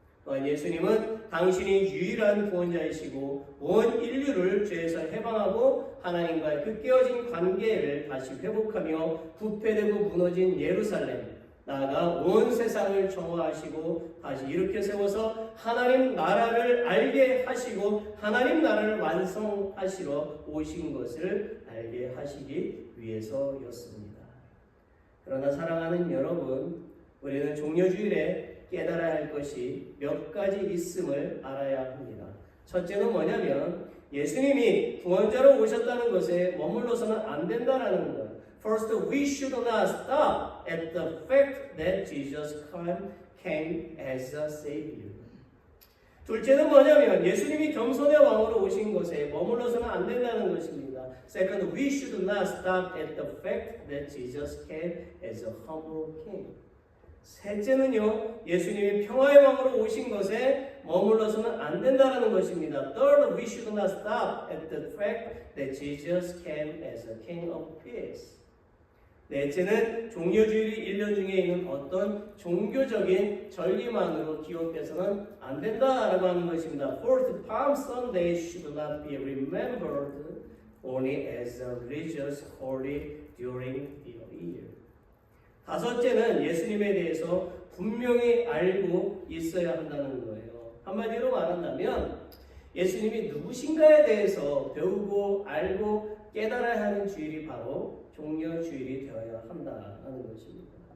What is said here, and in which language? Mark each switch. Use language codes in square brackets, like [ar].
[ko] 또한 예수님은 당신이 유일한 구원자이시고 온 인류를 죄에서 해방하고 하나님과의 그 깨어진 관계를 다시 회복하며 부패되고 무너진 예루살렘, 나아가 온 세상을 정화하시고 다시 일으켜 세워서 하나님 나라를 알게 하시고 하나님 나라를 완성하시러 오신 것을 알게 하시기 위해서였습니다. 그러나 사랑하는 여러분, 우리는 종려주일에 깨달아야 할 것이 몇 가지 있음을 알아야 합니다. 첫째는 뭐냐면 예수님이 구원자로 오셨다는 것에 머물러서는 안 된다는 것. [en] First, we should not stop at the fact that Jesus came as a Savior. [ko] 둘째는 뭐냐면 예수님이 겸손의 왕으로 오신 것에 머물러서는 안 된다는 것입니다. [en] Second, we should not stop at the fact that Jesus came as a humble king. [ko] 셋째는요, 예수님이 평화의 왕으로 오신 것에 머물러서는 안 된다는 것입니다. [en] Third, we should not stop at the fact that Jesus came as a king of peace. [ko] 넷째는 종려주일이 1년 중에 있는 어떤 종교적인 절기만으로 기억돼서는 안 된다라고 하는 것입니다. [en] Fourth, Palm Sunday should not be remembered only as a religious holiday during the year. [ko] 다섯째는 예수님에 대해서 분명히 알고 있어야 한다는 거예요. 한마디로 말한다면 예수님이 누구신가에 대해서 배우고 알고 깨달아야 하는 주일이 바로 종려주일이 되어야 한다는 것입니다.